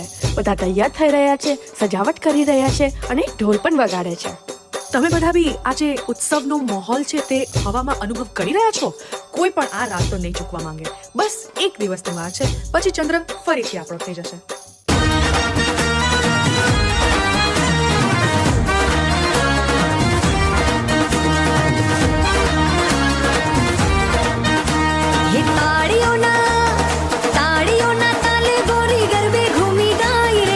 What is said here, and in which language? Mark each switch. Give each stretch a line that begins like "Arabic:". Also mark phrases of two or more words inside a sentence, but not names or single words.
Gujarati: બધા તૈયાર થઈ રહ્યા છે, સજાવટ કરી રહ્યા છે અને ઢોલ પણ વગાડે છે. તમે બધા બી આ જે ઉત્સવનો માહોલ છે તે હવામાં અનુભવ કરી રહ્યા છો. કોઈ પણ આ રાત તો નહીં ચૂકવા માંગે. બસ એક દિવસની વાર છે, પછી ચંદ્ર ફરીથી આપણો થઈ જશે. એ તાળીઓ ના તાલે ગોરી ગરબે ઘૂમી ગાઈ રે.